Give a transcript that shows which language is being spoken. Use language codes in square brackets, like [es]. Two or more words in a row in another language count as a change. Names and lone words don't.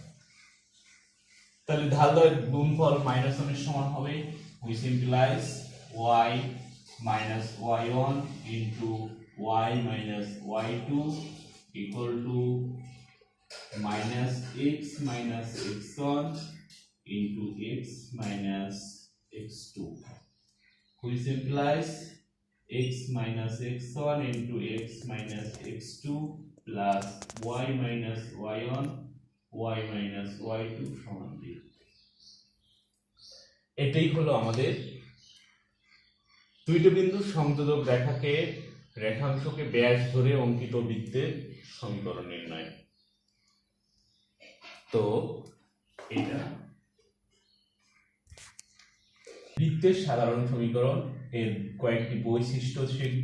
[bn] তাহলে ঢালদ্বয়ের গুণফল -1 এর সমান হবে। [en] We simplify y minus y1 into y minus y2 equal to minus x minus x1 into x minus x2. We simplifies x minus x1 into x minus x2 plus y minus y1 y minus y2 সমান 2। [bn] এটাই হলো আমাদের দুইটা বিন্দুর সংযোজক রেখাংশকে ব্যাস ধরে অঙ্কিত বৃত্তের সমীকরণ নির্ণয়। তো এটা বৃত্তের সাধারণ সমীকরণ এর কয়েকটি বৈশিষ্ট্য শিখব।